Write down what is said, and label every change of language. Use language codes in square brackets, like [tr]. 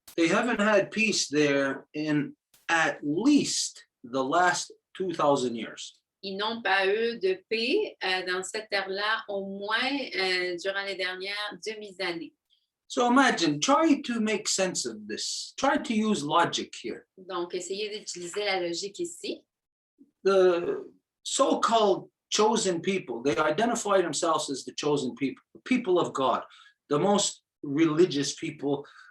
[en] they haven't had peace there in at least the last 2,000 years. [fr] ils n'ont pas eu de paix dans cette terre-là au moins durant les dernières 2000 années. [en] So imagine, try to make sense of this. Try to use logic here. [fr] Donc, essayez d'utiliser la logique ici. [en] The so-called chosen people, they identify themselves as the chosen people, the people of God, the most religious people.